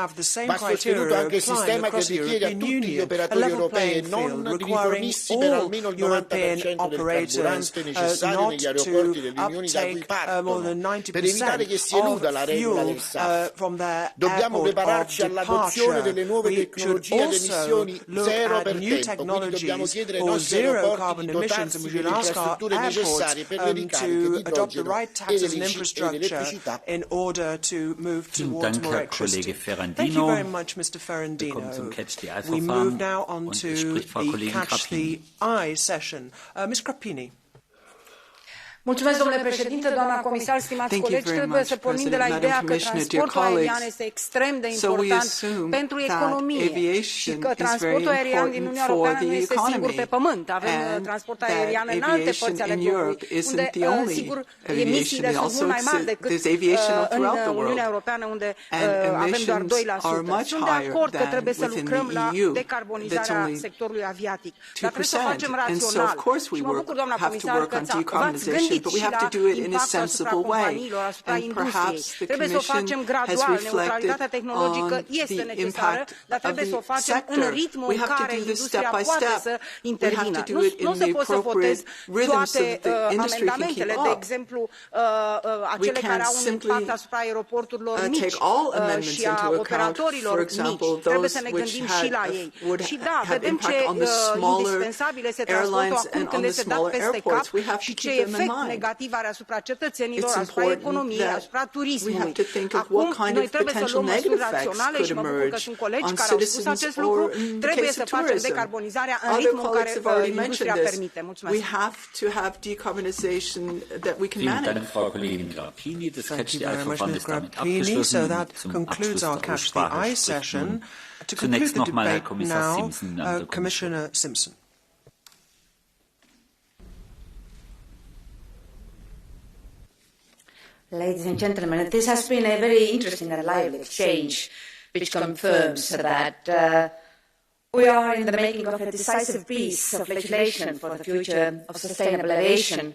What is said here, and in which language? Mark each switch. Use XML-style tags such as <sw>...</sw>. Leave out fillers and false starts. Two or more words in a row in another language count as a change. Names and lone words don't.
<it>Va sostenuto anche il sistema che richiede a tutti gli operatori europei e non di rifornisti per almeno il 90% del carburante necessario negli aeroporti dell'Unione da cui partono, per evitare che si eluda la regola del SAF. Dobbiamo prepararci all'adozione delle nuove tecnologie ad emissioni zero per tempo, quindi dobbiamo chiedere ai nostri aeroporti di dotarsi delle infrastrutture necessarie per le ricariche di idrogeno e dell'elettricità.</it> <en>Thank you very much, Mr. Ferrandino. We move now on to the Catch the Eye session. Ms. Grappini.</en> <ro>Mulțumesc, domnule președinte, doamna comisar, stimați colegi, trebuie să pornim de la ideea că transportul aerian este extrem de important pentru economie și că transportul aerian din Uniunea Europeană nu este singur pe pământ. Avem transport aerian în alte părți ale globului, unde, sigur, emisiile sunt mult mai mari decât în Uniunea Europeană, unde avem doar 2%. Sunt de acord că trebuie să lucrăm la decarbonizarea sectorului aviatic, dar trebuie să o facem rațional. Și mă bucur, doamna comisar, că v-ați gândit</ro> <en>but we have to do it in a sensible way. And perhaps the Commission has reflected on the impact of the sector. We have to do this step by step. We have to do it in the appropriate rhythm so that the industry can keep up. We can't simply take all amendments into account. For example, those which would have impact on the smaller airlines and on the smaller airports. We have to keep them in mind.</en> <ro>Negativ are asupra cetățenilor, asupra economiei, asupra turismului. Acum, noi trebuie să luăm măsuri raționale și mă bucur că sunt colegi care au spus acest lucru. Trebuie să facem decarbonizarea în ritmul în care industria permite. Mulțumesc.</ro> <en>We have to have decarbonization that we can manage. Thank you very much, Ms. Grappini. So that concludes our Catch the Eye session. To conclude the debate now, Commissioner Simpson. Ladies and gentlemen, this has been a very interesting and lively exchange, which confirms that we are in the making of a decisive piece of legislation for the future of sustainable aviation.</en>